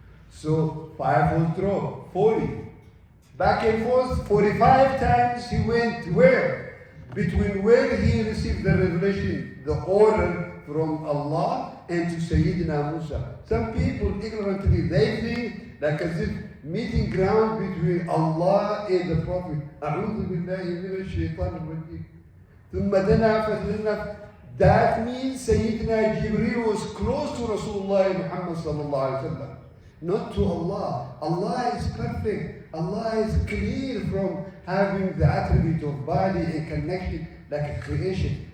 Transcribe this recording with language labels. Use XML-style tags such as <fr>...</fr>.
<en>So 5 was draw, 40. Back and forth, 45 times he went where? Between where he received the revelation, the order from Allah, and to Sayyidina Musa. Some people ignorantly, they think like as if meeting ground between Allah and the Prophet.</en> <ar>أعوذ بالله من الشيطان الرجيم. ثم دنا فتدنا.</ar> <en>That means Sayyidina Jibreel was close to Rasulullah Muhammad</en> <ar>sallallahu alaihi wasallam,</ar> <en>not to Allah. Allah is perfect. Allah is clear from having the attribute of body and connection like a creation.</en>